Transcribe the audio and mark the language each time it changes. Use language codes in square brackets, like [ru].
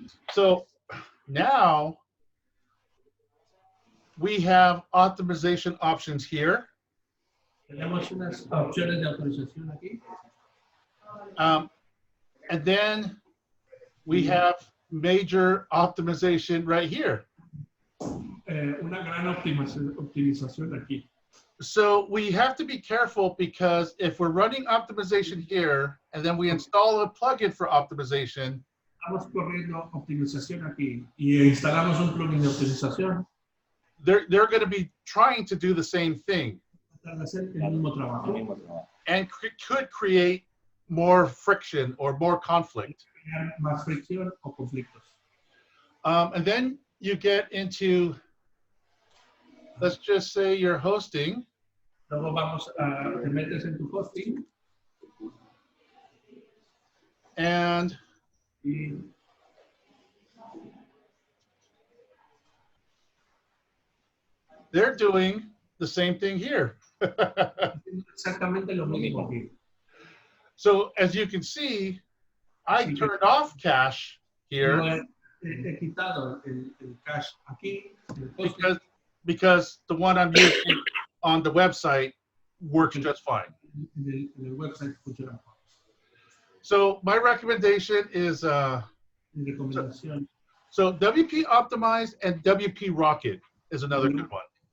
[en] So now we have optimization options here. [es] Tenemos unas opciones de autorización aquí. [en] And then we have major optimization right here. [es] Una gran optimización aquí. [en] So we have to be careful because if we're running optimization here and then we install a plugin for optimization, [es] Estamos corriendo optimización aquí y instalamos un plugin de optimización. [en] they're going to be trying to do the same thing [es] Para hacer el mismo trabajo. [en] and could create more friction or more conflict. [es] Crear más fricción o conflictos. [en] And then you get into, let's just say you're hosting. [es] Luego te metes en tu hosting [en] And [es] y [en] they're doing the same thing here. [es] exactamente lo mismo aquí. [en] So as you can see, I turned off cache [es] Yo [en] here [es] he quitado el cache aquí, el hosting, [en] because the one I'm using on the website works just fine. [es] En el website funciona mejor. [en] So my recommendation is [es] Mi recomendación, [en] so WP Optimized and WP Rocket is another good one.